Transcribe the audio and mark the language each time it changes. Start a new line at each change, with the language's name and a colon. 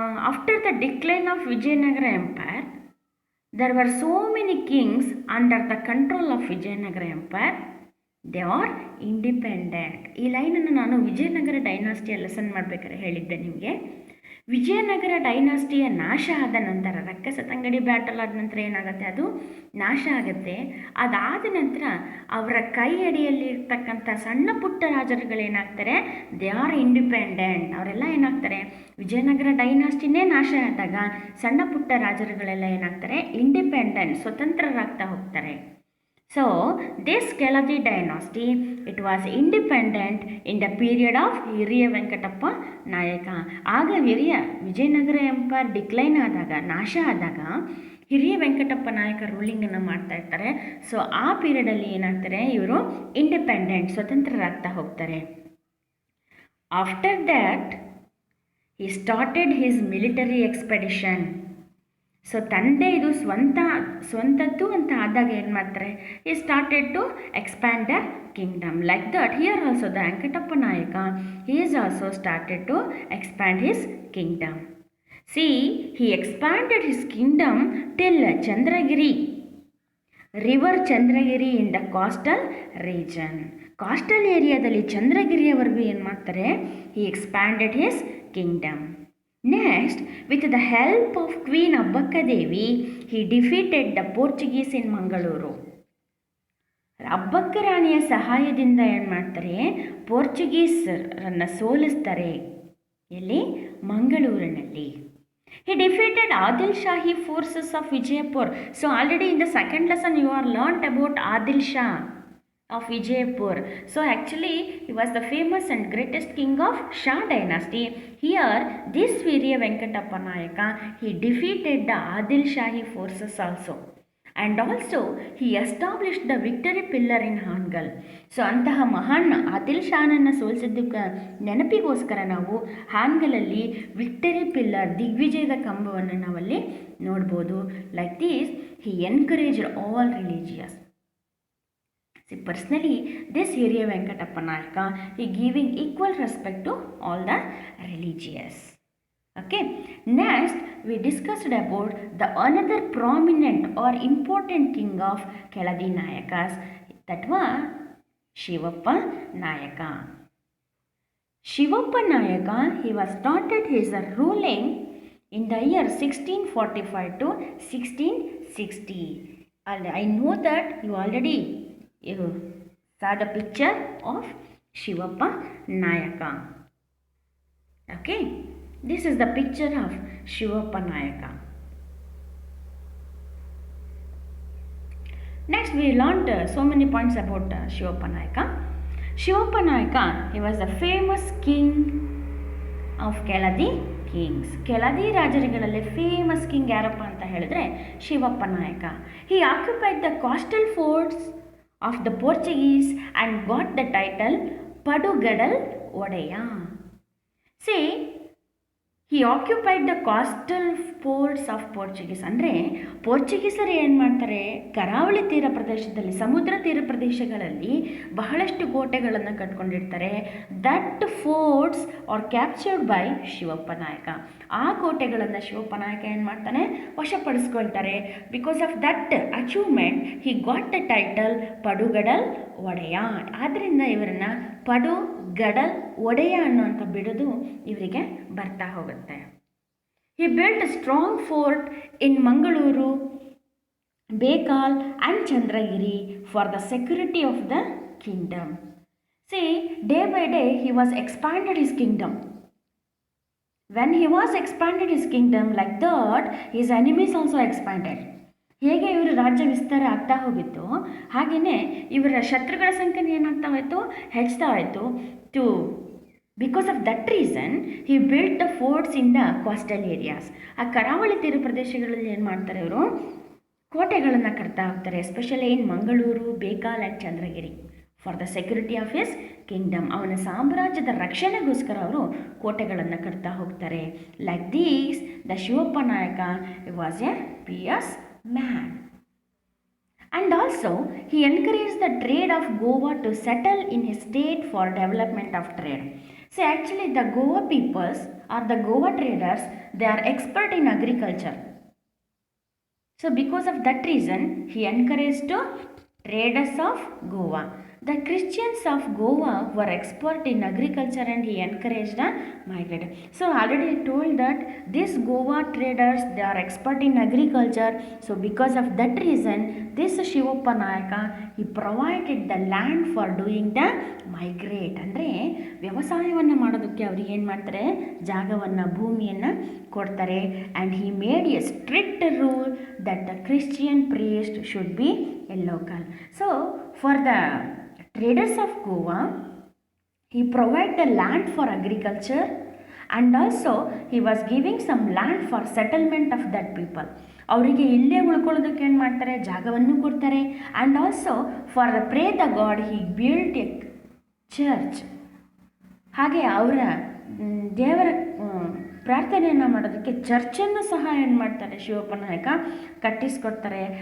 English: After the decline of Vijayanagara empire, there were so many kings under the control of Vijayanagara Empire. They are independent.
Kannada: ಈ ಲೈನನ್ನು ನಾನು Vijayanagara ಡೈನಾಸ್ಟಿಯ lesson ಮಾಡಬೇಕಾದ್ರೆ ಹೇಳಿದ್ದೆ ನಿಮಗೆ. ವಿಜಯನಗರ ಡೈನಾಸ್ಟಿಯ ನಾಶ ಆದ ನಂತರ, ರಕ್ಕಸ ತಂಗಡಿ ಬ್ಯಾಟಲ್ ಆದ ನಂತರ ಏನಾಗುತ್ತೆ, ಅದು ನಾಶ ಆಗುತ್ತೆ. ಅದಾದ ನಂತರ ಅವರ ಕೈ ಅಡಿಯಲ್ಲಿ ಇರ್ತಕ್ಕಂಥ ಸಣ್ಣ ಪುಟ್ಟ ರಾಜರುಗಳೇನಾಗ್ತಾರೆ,
English: They are independent.
Kannada: ಅವರೆಲ್ಲ ಏನಾಗ್ತಾರೆ, ವಿಜಯನಗರ ಡೈನಾಸ್ಟಿನೇ ನಾಶ ಆದಾಗ ಸಣ್ಣ ಪುಟ್ಟ ರಾಜರುಗಳೆಲ್ಲ ಏನಾಗ್ತಾರೆ, ಇಂಡಿಪೆಂಡೆಂಟ್, ಸ್ವತಂತ್ರರಾಗ್ತಾ ಹೋಗ್ತಾರೆ.
English: So, this Keladi dynasty, it was independent in the period of Hiriya Venkatappa Nayaka.
Kannada: ಆಗ ವಿಜಯನಗರ ಎಂಪೈರ್ ಡಿಕ್ಲೈನ್ ಆದಾಗ, ನಾಶ ಆದಾಗ ಹಿರಿಯ ವೆಂಕಟಪ್ಪ ನಾಯಕ ರೂಲಿಂಗನ್ನು ಮಾಡ್ತಾ ಇರ್ತಾರೆ. ಸೊ ಆ ಪೀರಿಯಡಲ್ಲಿ ಏನಾಗ್ತಾರೆ, ಇವರು ಇಂಡಿಪೆಂಡೆಂಟ್, ಸ್ವತಂತ್ರರಾಗ್ತಾ ಹೋಗ್ತಾರೆ.
English: After that he started his military expedition.
Kannada: So ತಂದೆ ಇದು ಸ್ವಂತದ್ದು ಅಂತ ಆದಾಗ ಏನು ಮಾಡ್ತಾರೆ,
English: he started to expand the kingdom. Like that, here also the Venkatappa Nayaka, he is also started to expand his kingdom. See, he expanded his kingdom till Chandragiri, river Chandragiri in the coastal region.
Kannada: Coastal ಏರಿಯಾದಲ್ಲಿ ಚಂದ್ರಗಿರಿಯವರೆಗೂ ಏನು ಮಾಡ್ತಾರೆ,
English: he expanded his kingdom. Next, with the help of Queen Abbakka Devi, he defeated the Portuguese in Mangaluru.
Kannada: Abbakka ರಾಣಿಯ ಸಹಾಯದಿಂದ ಏನು ಮಾಡ್ತಾರೆ, ಪೋರ್ಚುಗೀಸರನ್ನು ಸೋಲಿಸ್ತಾರೆ. ಎಲ್ಲಿ, ಮಂಗಳೂರಿನಲ್ಲಿ.
English: He defeated Adil Shahi forces of Vijayapur. So already in the second lesson you are learnt about Adil Shah of Vijayapur. So actually he was the famous and greatest king of Shah dynasty. Here this Hiriya Venkatappa Nayaka, he defeated the Adil Shahi forces also. And also he established the victory pillar in Hangal.
Kannada: So ಅಂತಹ ಮಹಾನ್ ಆದಿಲ್ ಶಾನನ್ನು ಸೋಲಿಸಿದ್ದಕ್ಕೆ ನೆನಪಿಗೋಸ್ಕರ ನಾವು ಹಾನ್ಗಲಲ್ಲಿ victory pillar, ದಿಗ್ವಿಜಯದ ಕಂಬವನ್ನು ನಾವಲ್ಲಿ ನೋಡ್ಬೋದು.
English: Like this he encouraged all religious. See, personally, this Hiriya Venkatappa Nayaka, he giving equal respect to all the religious. Okay. Next, we discussed about the another prominent or important king of Keladi Nayakas. That was Shivappa Nayaka. Shivappa Nayaka, he was started his ruling in the year 1645 to 1660. And I know that you already saw the picture of Shivappa Nayaka. Okay, this is the picture of Shivappa Nayaka. Next, we learned so many points about Shivappa Nayaka. Shivappa Nayaka, he was the famous king of Keladi kings.
Kannada: Keladi ರಾಜರುಗಳಲ್ಲಿ
English: famous king
Kannada: ಯಾರಪ್ಪ ಅಂತ ಹೇಳಿದ್ರೆ ಶಿವಪ್ಪ ನಾಯಕ.
English: He occupied the coastal forts of the Portuguese and got the title
Kannada: ಪಡುಗಡಲ್ ಒಡೆಯ.
English: See he occupied the coastal ports of Portuguese.
Kannada: ಅಂದರೆ ಪೋರ್ಚುಗೀಸರು ಏನು ಮಾಡ್ತಾರೆ, ಕರಾವಳಿ ತೀರ ಪ್ರದೇಶದಲ್ಲಿ, ಸಮುದ್ರ ತೀರ ಪ್ರದೇಶಗಳಲ್ಲಿ ಬಹಳಷ್ಟು ಕೋಟೆಗಳನ್ನು ಕಟ್ಕೊಂಡಿರ್ತಾರೆ.
English: That forts are captured by Shivappa Nayaka.
Kannada: ಆ ಕೋಟೆಗಳನ್ನು ಶಿವಪ್ಪ ನಾಯಕ ಏನು ಮಾಡ್ತಾನೆ, ವಶಪಡಿಸ್ಕೊಳ್ತಾರೆ.
English: Because of that achievement he got the title ಪಡುಗಡಲ್ ಒಡೆಯ.
Kannada: ಆದ್ದರಿಂದ ಇವರನ್ನು ಪಡುಗಡಲ್ ಒಡೆಯ ಅನ್ನುವಂಥ ಬಿಡುದು ಇವರಿಗೆ ಬರ್ತಾ ಹೋಗುತ್ತೆ.
English: He built a strong fort in Mangaluru, Bekal and Chandragiri for the security of the kingdom. See, day by day he was expanded his kingdom. When he was expanded his kingdom, like that, his enemies also expanded.
Kannada: ಹೇಗೆ ಇವರ ರಾಜ್ಯ ವಿಸ್ತಾರ ಆಗ್ತಾ ಹೋಗಿತ್ತು, ಹಾಗೆಯೇ ಇವರ ಶತ್ರುಗಳ ಸಂಖ್ಯೆ ಏನಾಗ್ತಾ ಹೋಯಿತು, ಹೆಚ್ಚುತ್ತಾ ಹೋಯಿತು.
English: Because of that reason he built the forts in the coastal areas.
Kannada: ಆ ಕರಾವಳಿ ತೀರ ಪ್ರದೇಶಗಳಲ್ಲಿ ಏನು ಮಾಡ್ತಾರೆ, ಇವರು ಕೋಟೆಗಳನ್ನು ಕಟ್ತಾ ಹೋಗ್ತಾರೆ.
English: Especially in Mangaluru, Bekal and Chandragiri for the security of his kingdom.
Kannada: ಅವನ ಸಾಮ್ರಾಜ್ಯದ ರಕ್ಷಣೆಗೋಸ್ಕರ ಅವರು ಕೋಟೆಗಳನ್ನು ಕಟ್ತಾ ಹೋಗ್ತಾರೆ.
English: Like these the Shivappa Nayaka was a pious man. And also, he encouraged the trade of Goa to settle in his state for development of trade. So actually the Goa peoples or the Goa traders, they are expert in agriculture. So because of that reason, he encouraged to traders of Goa. The Christians of Goa were expert in agriculture and he encouraged the migrate. So already I told that these Goa traders, they are expert in agriculture. So because of that reason, this Shivappa Nayaka, he provided the land for doing the migrate.
Kannada: ಅಂದರೆ ವ್ಯವಸಾಯವನ್ನು ಮಾಡೋದಕ್ಕೆ ಅವ್ರಿಗೆ ಏನು ಮಾಡ್ತಾರೆ, ಜಾಗವನ್ನು, ಭೂಮಿಯನ್ನು ಕೊಡ್ತಾರೆ.
English: And he made a strict rule that the Christian priest should be a local. So for the traders of Goa, he provided the land for agriculture and also he was giving some land for settlement of that people.
Kannada: ಅವರಿಗೆ ಇಲ್ಲೇ ಉಳ್ಕೊಳ್ಳೋದಕ್ಕೆ ಏನು ಮಾಡ್ತಾರೆ, ಜಾಗವನ್ನು ಕೊಡ್ತಾರೆ.
English: And also for the pray the God he built a church.
Kannada: ಹಾಗೆ ಅವರ ದೇವರ ಪ್ರಾರ್ಥನೆಯನ್ನು ಮಾಡೋದಕ್ಕೆ ಚರ್ಚನ್ನು ಸಹ ಏನು ಮಾಡ್ತಾರೆ, ಶಿವಪ್ಪ ನಾಯಕ ಕಟ್ಟಿಸ್ಕೊಡ್ತಾರೆ.